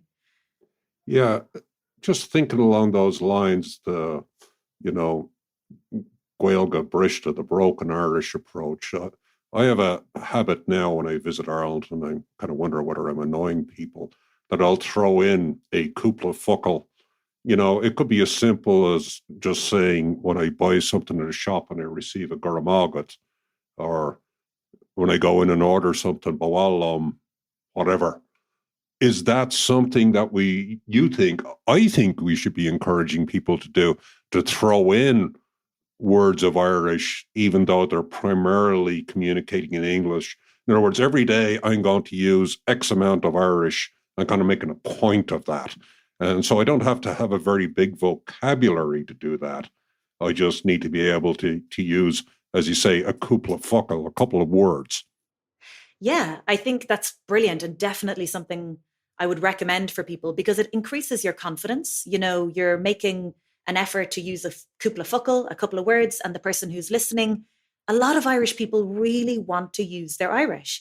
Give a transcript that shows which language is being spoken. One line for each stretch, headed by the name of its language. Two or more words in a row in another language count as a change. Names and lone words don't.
English: Yeah, just thinking along those lines, the,
Irish: Gaeilge bhriste,
English: the broken Irish approach. I have a habit now when I visit Ireland, and I kind of wonder whether I'm annoying people, that I'll throw in a
Irish: cúpla focal.
English: It could be as simple as just saying when I buy something at a shop and I receive a guramagat, or when I go in and order something, bawal whatever. Is that something that I think we should be encouraging people to do, to throw in words of Irish, even though they're primarily communicating in English? In other words, every day I'm going to use X amount of Irish. I'm kind of making a point of that. And so I don't have to have a very big vocabulary to do that. I just need to be able to use, as you say, a
Irish: cúpla focal,
English: a couple of words. Yeah, I think that's brilliant, and definitely something I would recommend for people because it increases your confidence. You know, you're making an effort to use a couple of focal, a couple of words, and the person who's listening, a lot of Irish people really want to use their Irish.